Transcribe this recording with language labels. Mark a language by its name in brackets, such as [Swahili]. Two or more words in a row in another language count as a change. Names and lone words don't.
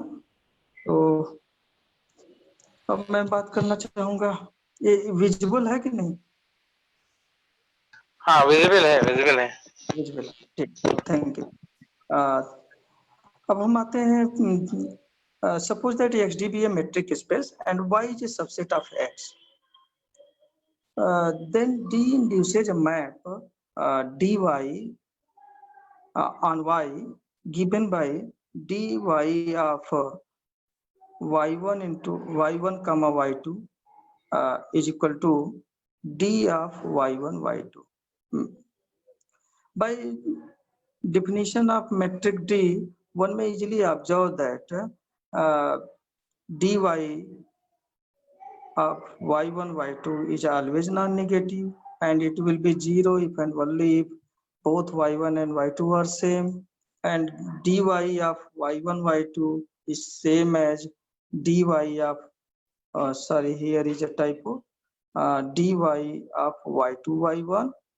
[Hindi] तो अब मैं बात करना चाहूँगा, ये विजिबल है कि नहीं? हाँ, विजिबल है, विजिबल है। विजिबल है, ठीक, [English] thank you. [Hindi] अब हम आते हैं, [English] suppose that XD be a metric space and Y is a subset of X. Then D induces a map dy on Y given by dy of y1 into y1 comma y2 is equal to d of y1 y2. By definition of metric D, one may easily observe that dy of y1 y2 is always non-negative, and it will be 0 if and only if both y1 and y2 are same, and dy of y1 y2 is same as dy of sorry, here is a typo, dy of y2 y1.